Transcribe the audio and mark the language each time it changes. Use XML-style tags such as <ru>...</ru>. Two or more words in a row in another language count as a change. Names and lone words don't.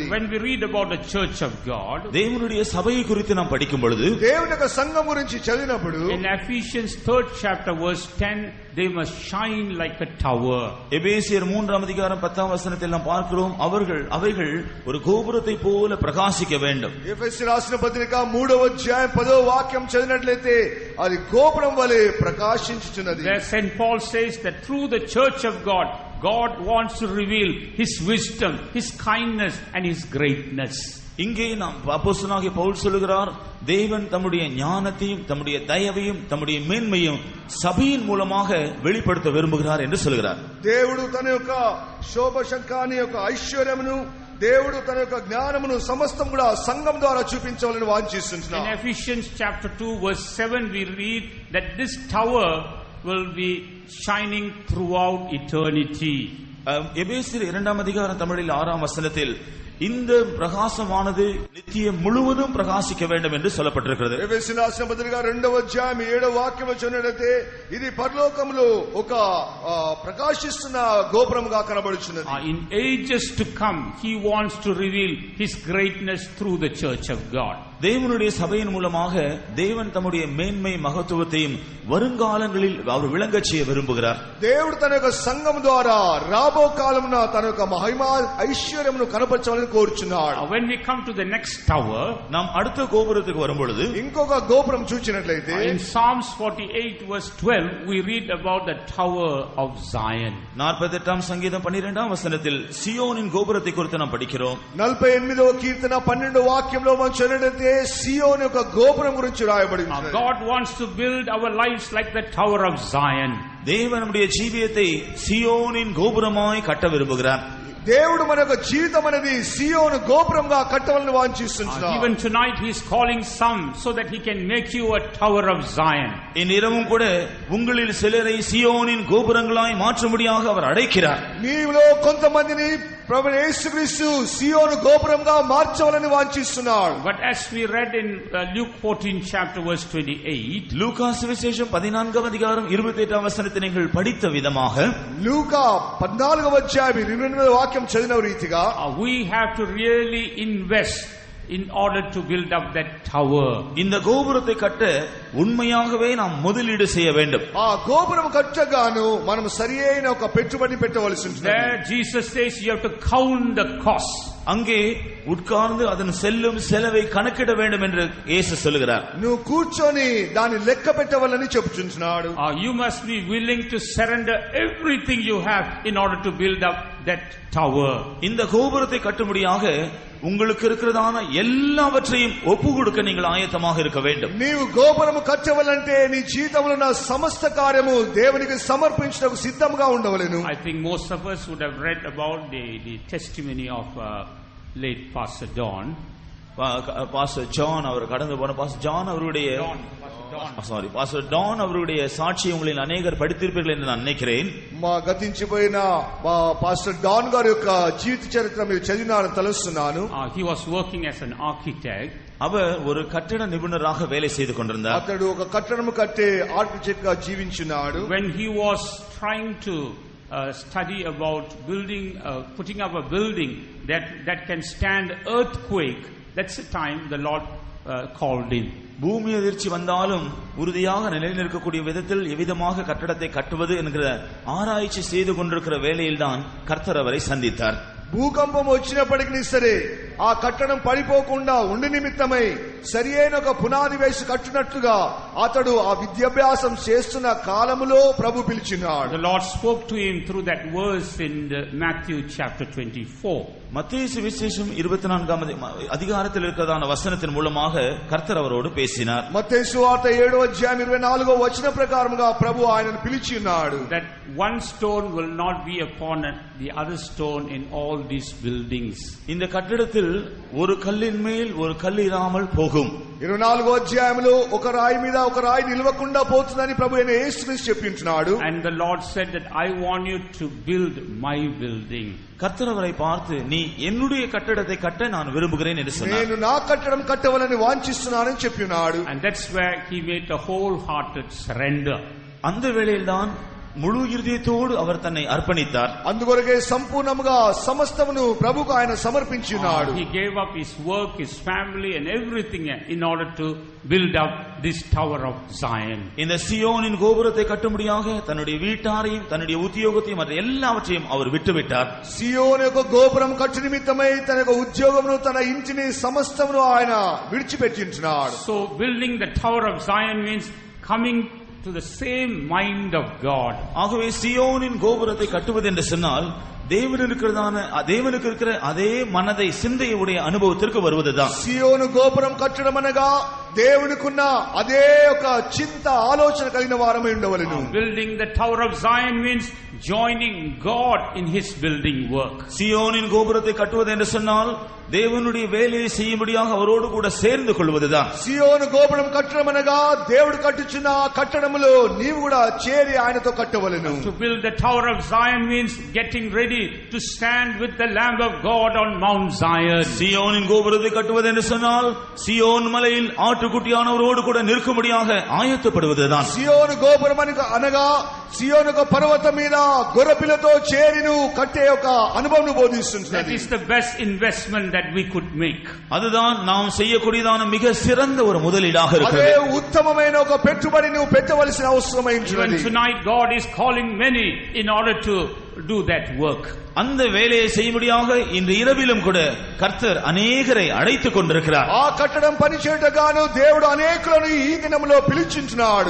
<en>When we read about the church of God,</en> <ta>தேவனுடைய சபையை குறித்து நாம் படிக்கும் பொழுது</ta> <te>దేవుని యొక్క సంఘం గురించి చదివినప్పుడు</te> <en>in Ephesians 3rd chapter verse 10, they must shine like a tower.</en> <ta>எபேசியர் 3ஆம் அதிகாரம் 10ஆம் வசனத்தில் நாம் பார்க்கிறோம், அவைகள் ஒரு கோபுரத்தை போல பிரகாசிக்க வேண்டும்.</ta> <te>ఎఫెసీ రాసిన పత్రిక 3వ అధ్యాయం 10వ వాక్యం చదివినట్లయితే అది గోపురం వలె ప్రకాశించుచున్నది.</te> <en>There St. Paul says that through the church of God wants to reveal his wisdom, his kindness and his greatness.</en> <ta>இங்கே நாம் அப்போஸ்தலனாகிய பவுல் சொல்லுகிறார், தேவன் தம்முடைய ஞானத்தையும் தம்முடைய தயவையும் தம்முடைய மேன்மையும் சபையின் மூலமாக வெளிப்படுத்த விரும்புகிறார் என்று சொல்கிறார்.</ta> <te>దేవుడు తన యొక్క శోభశంకాని యొక్క ఐశ్వర్యమును, దేవుడు తన యొక్క జ్ఞానమును సమస్తం కూడా సంఘం ద్వారా చూపించాలని వాంఛిస్తున్నాడు.</te> <en>In Ephesians chapter 2 verse 7 we read that this tower will be shining throughout eternity.</en> <ta>எபேசியர் 2ஆம் அதிகாரம் தமிழில் 6ஆம் வசனத்தில் இந்த பிரகாசமானது நித்தியம் முழுவதும் பிரகாசிக்க வேண்டும் என்று சொல்லப்பட்டிருக்கிறது.</ta> <te>ఎఫెసీ రాసిన పత్రిక 2వ అధ్యాయం 7వ వాక్యం చదివినట్లయితే ఇది పరలోకములో ఒక ప్రకాశిస్తున్న గోపురముగా కనబడుచున్నది.</te> <en>In ages to come he wants to reveal his greatness through the church of God.</en> <ta>தேவனுடைய சபையின் மூலமாக தேவன் தம்முடைய மேன்மை மகத்துவத்தையும் வருங்காலங்களில் அவர் விளங்கச் செய்ய விரும்புகிறார்.</ta> <te>దేవుడు తన యొక్క సంఘం ద్వారా రాబో కాలమున తన యొక్క మహిమ ఐశ్వర్యమును కనపరచాలని కోరుచున్నాడు.</te> <en>When we come to the next tower,</en> <ta>நாம் அடுத்த கோபுரத்துக்கு வரும்பொழுது</ta> <te>ఇంకొక గోపురం చూచినట్లయితే</te> <en>in Psalms 48 verse 12 we read about the tower of Zion.</en> <ta>48ஆம் சங்கீதம் 12ஆம் வசனத்தில் சியோனின் கோபுரத்தை குறித்து நாம் படிக்கிறோம்.</ta> <te>48వ కీర్తన 12వ వాక్యంలో మనం చదివినట్లయితే సియోను యొక్క గోపురం గురించి రాయబడి ఉంది.</te> <en>God wants to build our lives like the tower of Zion.</en> <ta>தேவன் நம்முடைய ஜீவியத்தை சியோனின் கோபுரமாய் கட்ட விரும்புகிறார்.</ta> <te>దేవుడు మన యొక్క జీవితం అనేది సియోను గోపురంగా కట్టవాలని వాంఛిస్తున్నాడు.</te> <en>Even tonight he is calling some so that he can make you a tower of Zion.</en> <ta>இந்நிறமும் கூட உங்களில் சிலரை சியோனின் கோபுரங்களாய் மாற்றும்படியாக அவர் அழைக்கிறார்.</ta> <te>నీలో కొంతమందిని ప్రభువు యేసుక్రీస్తు సియోను గోపురంగా మార్చవాలని వాంఛిస్తున్నాడు.</te> <en>But as we read in Luke 14 chapter verse 28,</en> <ta>லூக்கா சுவிசேஷம் 14ஆம் அதிகாரம் 28ஆம் வசனத்தை நீங்கள் படித்த விதமாக</ta> <te>లూకా 14వ అధ్యాయం 28వ వాక్యం చదివిన రీతిగా</te> <en>we have to really invest in order to build up that tower.</en> <ta>இந்த கோபுரத்தை கட்ட உண்மையாகவே நாம் முதலீடு செய்ய வேண்டும்.</ta> <te>ఆ గోపురం కట్టగాను మనం సరియైన ఒక పెట్టుబడి పెట్టవలసి ఉంటుంది.</te> <en>There Jesus says you have to count the cost.</en> <ta>அங்கே உட்கார்ந்து அதன் செல்லும் செலவை கணக்கிட வேண்டும் என்று இயேசு சொல்கிறார்.</ta> <te>నువ్వు కూర్చొని దాన్ని లెక్క పెట్టవలని చెప్తున్నాడు.</te> <en>You must be willing to surrender everything you have in order to build up that tower.</en> <ta>இந்த கோபுரத்தை கட்டும்படியாக உங்களுக்கு இருக்கிறதான எல்லாவற்றையும் ஒப்பு கொடுக்க நீங்கள் ஆயத்தமாக இருக்க வேண்டும்.</ta> <te>నీవు గోపురము కట్టవలంటే నీ జీవితంలో ఉన్న సమస్త కార్యము దేవునికి సమర్పించుటకు సిద్ధంగా ఉండవలెను.</te> <en>I think most of us would have read about the testimony of late Pastor Don.</en> <ta>Pastor John அவர் கடந்து போன Pastor John அவருடைய Pastor Don அவருடைய சாட்சி உங்களில் அநேகர் படித்திருப்பீர்கள் என்று நான் நினைக்கிறேன்.</ta> <te>మా గతించిపోయిన పాస్టర్ డాన్ గారి యొక్క జీవిత చరిత్ర మీరు చదివినారని తెలుస్తున్నాను.</te> <en>He was working as an architect.</en> <ta>அவர் ஒரு கட்டட நிபுணராக வேலை செய்து கொண்டிருந்தார்.</ta> <te>అతడు ఒక కట్టడము కట్టే ఆర్కిటెక్ట్ గా జీవించున్నాడు.</te> <en>When he was trying to study about building putting up a building that can stand earthquake, that's the time the Lord called him.</en> <ta>பூமி அதிர்ச்சி வந்தாலும் உறுதியாக நிலைநிற்கக்கூடிய விதத்தில் எவ்விதமாக கட்டடத்தை கட்டுவது என்கிற ஆராய்ச்சி செய்து கொண்டிருக்கிற வேளையில்தான் கர்த்தர் அவரை சந்தித்தார்.</ta> <te>భూకంపం వచ్చినప్పటికీ సరే ఆ కట్టడం పడిపోకుండా ఉండి నిమిత్తమై సరియైన ఒక పునాది వేసి కట్టునట్లుగా అతడు ఆ విద్యాభ్యాసం చేస్తున్న కాలములో ప్రభు పిలిచినాడు.</te> <en>The Lord spoke to him through that verse in Matthew chapter 24.</en> <ta>மத்தேயு சுவிசேஷம் 24ஆம் அதிகாரத்தில் இருக்கிறதான வசனத்தின் மூலமாக கர்த்தர் அவரோடு பேசினார்.</ta> <te>మత్తయి సువార్త 7వ అధ్యాయం 24వ వచన ప్రకారముగా ప్రభు ఆయనను పిలిచి ఉన్నాడు.</te> <en>That one stone will not be upon the other stone in all these buildings.</en> <ta>இந்த கட்டிடத்தில் ஒரு கல்லின் மேல் ஒரு கல் இராமல் போகும்.</ta> <te>24వ అధ్యాయంలో ఒక రాయి మీద ఒక రాయి నిలవకుండా పోతుందని ప్రభు అయిన యేసుక్రీస్తు చెప్పించున్నాడు.</te> <en>And the Lord said that I want you to build my building.</en> <ta>கர்த்தர் அவரை பார்த்து நீ என்னுடைய கட்டடத்தை கட்ட நான் விரும்புகிறேன் என்று சொன்னார்.</ta> <te>నేను నా కట్టడం కట్టవలని వాంఛిస్తున్నానని చెప్పినాడు.</te> <en>And that's where he made a wholehearted surrender.</en> <ta>அந்த வேளையில்தான் முழு இருதயத்தோடு அவர் தன்னை அர்ப்பணித்தார்.</ta> <te>అందుకొరకే సంపూర్ణముగా సమస్తమును ప్రభువుకు ఆయన సమర్పించినాడు.</te> <en>He gave up his work, his family and everything in order to build up this tower of Zion.</en> <ta>இந்த சியோனின் கோபுரத்தை கட்டும்படியாக தன்னுடைய வீட்டாரையும் தன்னுடைய உத்தியோகத்தையும் மற்ற எல்லாவற்றையும் அவர் விட்டுவிட்டார்.</ta> <te>సియోను యొక్క గోపురం కట్టు నిమిత్తమై తన యొక్క ఉద్యోగమును తన ఇంటిని సమస్తమును ఆయన విడిచిపెట్టించున్నాడు.</te> <en>So building the tower of Zion means coming to the same mind of God.</en> <ta>ஆகவே சியோனின் கோபுரத்தை கட்டுவது என்று சொன்னால் தேவனுக்கு இருக்கிற அதே மனதை சிந்தையுடைய அனுபவத்திற்கு வருவதுதான்.</ta> <te>సియోను గోపురం కట్టడం అనగా దేవునికున్న అదే ఒక చింత ఆలోచన కలిగిన వారమై ఉండవలెను.</te> <en>Building the tower of Zion means joining God in his building work.</en> <ta>சியோனின் கோபுரத்தை கட்டுவது என்று சொன்னால் தேவனுடைய வேலையை செய்யும்படியாக அவரோடு கூட சேர்ந்து கொள்வதுதான்.</ta> <te>సియోను గోపురం కట్టడం అనగా దేవుడు కట్టుచున్న కట్టడములో నీవు కూడా చేరి ఆయనతో కట్టవలెను.</te> <en>To build the tower of Zion means getting ready to stand with the Lamb of God on Mount Zion.</en> <ta>சியோனின் கோபுரத்தை கட்டுவது என்று சொன்னால் சியோன் மலையில் ஆட்டுக்குட்டியானவரோடு கூட நிற்கும்படியாக ஆயத்தப்படுவதுதான்.</ta> <te>సియోను గోపురం అనగా సియోను పర్వతం మీద గొర్రెపిల్లతో చేరిను కట్టే ఒక అనుభవం బోధిస్తుంది.</te> <en>That is the best investment that we could make.</en> <ta>அதுதான் நாம் செய்யக்கூடியதான மிக சிறந்த ஒரு முதலீடாக இருக்கிறது.</ta> <te>అదే ఉత్తమమైన ఒక పెట్టుబడి నువ్వు పెట్టవలసిన అవసరమైంది.</te> <en>Even tonight God is calling many in order to do that work.</en> <ta>அந்த வேலையை செய்யும்படியாக இன்று இரவிலும் கூட கர்த்தர் அநேகரை அழைத்துக் கொண்டிருக்கிறார்.</ta> <te>ఆ కట్టడం పని చేయటగాను దేవుడు అనేకులను ఈ దినములో పిలిచించున్నాడు.</te>